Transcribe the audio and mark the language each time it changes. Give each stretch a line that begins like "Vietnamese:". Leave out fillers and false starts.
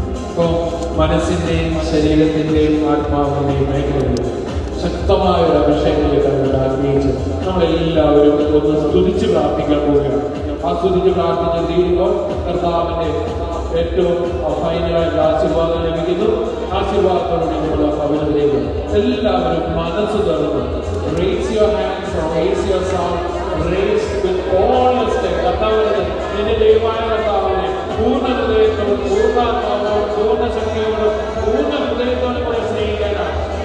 Malayalam: അപ്പോൾ മനസ്സിൻ്റെയും ശരീരത്തിൻ്റെയും ആത്മാവിൻ്റെയും മേഖലകളിൽ ശക്തമായ ഒരു അഭിഷേകത്തിലേക്ക് ആഗ്രഹിച്ച് നമ്മളെല്ലാവരും ഒന്ന് സ്തുതിച്ച് പ്രാർത്ഥിക്കാൻ പോവുകയാണ്. ആ സ്തുതിച്ച് പ്രാർത്ഥിച്ച് തീരുമ്പോൾ കർത്താവിൻ്റെ ഏറ്റവും ഫൈനലായിട്ട് ആശീർവാദം ലഭിക്കുന്നു. ആശീർവാദത്തോടെ നമ്മൾ ഭവനത്തിലേക്ക് എല്ലാവരും മനസ്സ് തുറന്ന്
English: raise your hands or raise your sound, raise with all your strength.
Malayalam: കർത്താവിനെ, നിന്റെ ദൈവമായ കർത്താവിനെ പൂർണ്ണ ഹൃദയത്തോടും പൂർണ്ണാത്മാവോടും പൂർണ്ണ ശക്തിയോടും പൂർണ്ണ ഹൃദയത്തോടും കൂടെ സ്നേഹിക്കാനാണ്.